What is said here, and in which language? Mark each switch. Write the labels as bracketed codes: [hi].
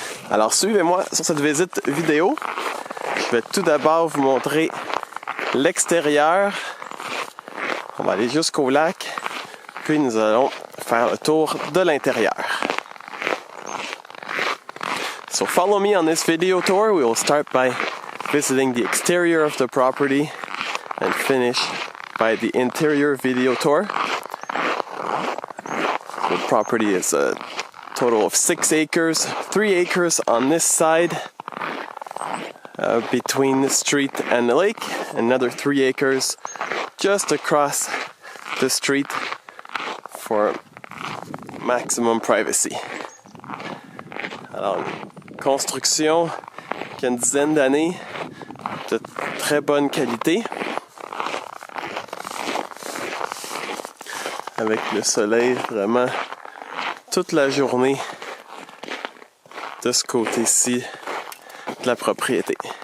[fr] Alors, suivez-moi sur cette visite vidéo. Je vais tout d'abord vous montrer l'extérieur. On va aller jusqu'au lac, puis nous allons faire le tour de l'intérieur. [en] So follow me on this video tour. We will start by visiting the exterior of the property and finish by the interior video tour. The property is a total of 6 acres, 3 acres on this side between the street and the lake, another 3 acres just across the street for maximum privacy. [fr] Alors, une construction qui a une dizaine d'années, de très bonne qualité, avec le soleil vraiment toute la journée de ce côté-ci de la propriété.